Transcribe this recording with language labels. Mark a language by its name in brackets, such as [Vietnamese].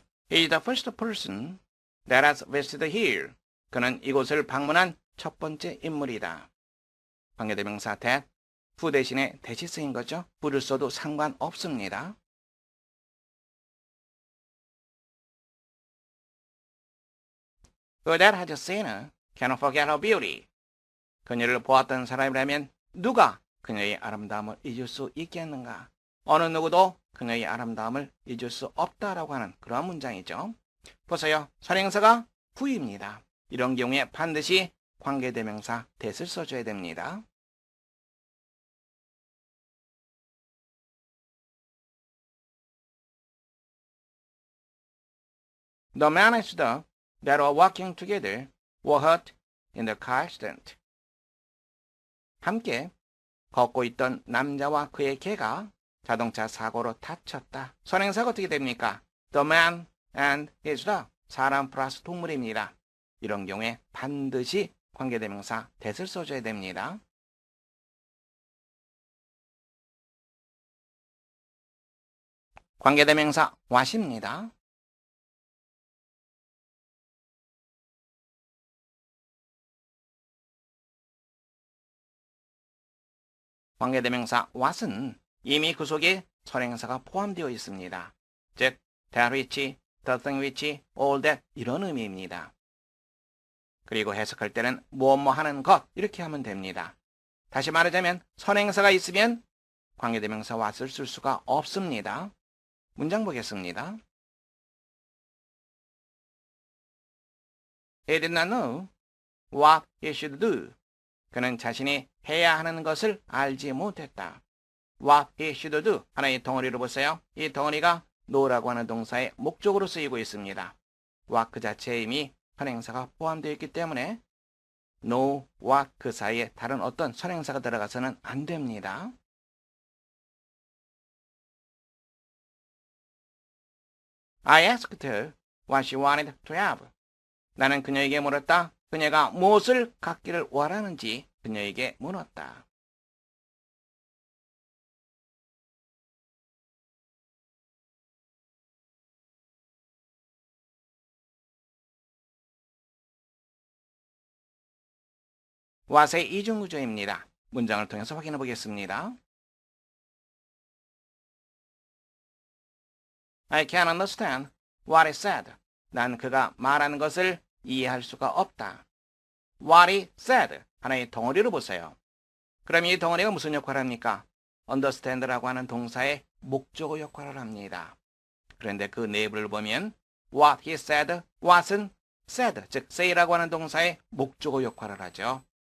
[English] He is the first person that has visited here. [Korean] 그는 이곳을 방문한 첫 번째 인물이다. 관계대명사 that, who 대신에 that이 쓰인 거죠. who를 써도 상관없습니다. [English] Who that has seen her cannot forget her beauty. [Korean] 그녀를 보았던 사람이라면 누가 그녀의 아름다움을 잊을 수 있겠는가? 어느 누구도 그녀의 아름다움을 잊을 수 없다라고 하는 그러한 문장이죠. 보세요. 선행사가 who입니다. 이런 경우에 반드시 관계대명사 that을 써줘야 됩니다. [English] The man and the dog that were walking together were hurt in the car accident. [Korean] 함께 걷고 있던 남자와 그의 개가 자동차 사고로 다쳤다. 선행사가 어떻게 됩니까? [English] The man and his dog. [Korean] 사람 플러스 동물입니다. 이런 경우에 반드시 관계대명사 that을 써줘야 됩니다. 관계대명사 what입니다. 관계대명사 what은 이미 그 속에 선행사가 포함되어 있습니다. 즉, [English] that which, the thing which, all that [Korean] 이런 의미입니다. 그리고 해석할 때는 무엇뭐 하는 것 이렇게 하면 됩니다. 다시 말하자면 선행사가 있으면 관계대명사 what을 쓸 수가 없습니다. 문장 보겠습니다. [English] He did not know what he should do. [Korean] 그는 자신이 해야 하는 것을 알지 못했다. [English] What he should do. [Korean] 하나의 덩어리를 보세요. 이 덩어리가 know라고 하는 동사의 목적으로 쓰이고 있습니다. what 그 자체에 이미 선행사가 포함되어 있기 때문에 know와 그 사이에 다른 어떤 선행사가 들어가서는 안 됩니다. [English] I asked her what she wanted to have. [Korean] 나는 그녀에게 물었다. 그녀가 무엇을 갖기를 원하는지 그녀에게 물었다. what의 이중구조입니다. 문장을 통해서 확인해 보겠습니다. [English] I can't understand what he said. [Korean] 난 그가 말하는 것을 이해할 수가 없다. [English] What he said. [Korean] 하나의 덩어리를 보세요. 그럼 이 덩어리가 무슨 역할을 합니까? understand라고 하는 동사의 목적어 역할을 합니다. 그런데 그 내부를 보면 [English] what he said, [Korean] what은 said, 즉 say라고 하는 동사의 목적어 역할을 하죠.